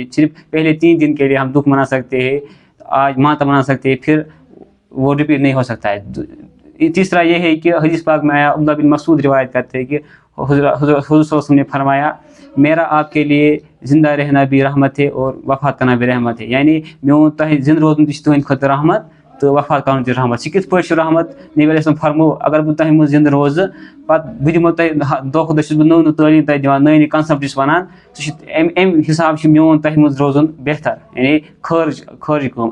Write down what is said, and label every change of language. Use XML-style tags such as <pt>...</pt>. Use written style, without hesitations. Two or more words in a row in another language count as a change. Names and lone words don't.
<ur>صرف پہلے 3 دن کے لیے ہم دکھ منا سکتے ہیں، آج ماتم منا سکتے ہیں، پھر وہ ریپیٹ نہیں ہو سکتا ہے. تیسرا یہ ہے کہ حدیث پاک میں آیا، عبداللہ بن مسعود روایت کرتے ہیں کہ حضور صلی اللہ علیہ وسلم نے فرمایا، میرا آپ کے لیے زندہ رہنا بھی رحمت ہے اور وفات کرنا بھی رحمت ہے.</ur> <ks>یعنی میون تہ زندہ روزن تہ تہند خاطر رحمت تو وفات کرن تہِ رحمت. سُہ کِتھ پٲٹھۍ چھُ رحمت؟ نبی علیہ السلام فرمو اگر بہٕ تۄہہِ منٛز زِندٕ روزٕ پَتہٕ بہٕ دِمو تۄہہِ دۄہ کھۄتہٕ دۄہ چھُس بہٕ نٔو نٔو تعلیٖم تۄہہِ دِوان نٔے نٔے کَنسٮ۪پٹ چھُس وَنان سُہ چھُ اَمہِ حِساب چھُ میون تۄہہِ منٛز روزُن بہتر یعنی خٲرجی کٲم.</ks>